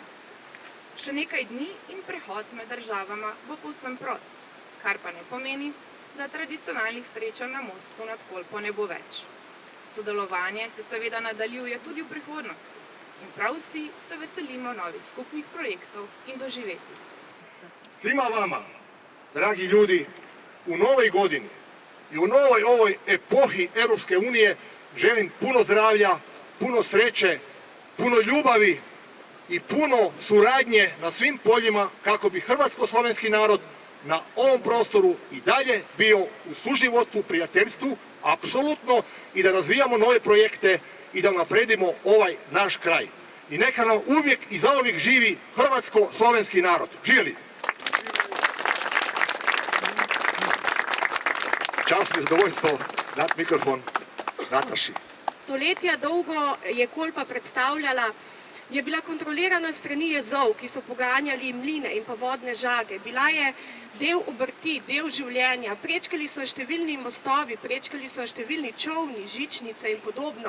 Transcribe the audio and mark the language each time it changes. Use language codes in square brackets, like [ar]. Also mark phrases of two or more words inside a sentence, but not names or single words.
[sl] Še nekaj dni in prehod med državama bo povsem prost, kar pa ne pomeni, da tradicionalnih srečanj na mostu nad Kolpo ne bo več. Sodelovanje se seveda nadaljuje tudi v prihodnosti in prav vsi se veselimo novih skupnih projektov in doživetij. [hr] Svima vama, dragi ljudi, u novoj godini i u novoj ovoj epohi Europske unije želim puno zdravlja, puno sreće, puno ljubavi i puno suradnje na svim poljima kako bi hrvatsko-slovenski narod na ovom prostoru i dalje bio u suživotu, prijateljstvu, apsolutno, i da razvijamo nove projekte i da napredimo ovaj naš kraj. I neka nam uvijek i zauvijek živi hrvatsko-slovenski narod. Živjeli! Čast mi je zadovoljstvo dati mikrofon Nataši. [sl] Stoletja dolgo je Kolpa predstavljala, je bila kontrolirana strani jezov, ki so poganjali mline in pa vodne žage. Bila je del obrti, del življenja. Prečkali so številni mostovi, prečkali so številni čolni, žičnice in podobno.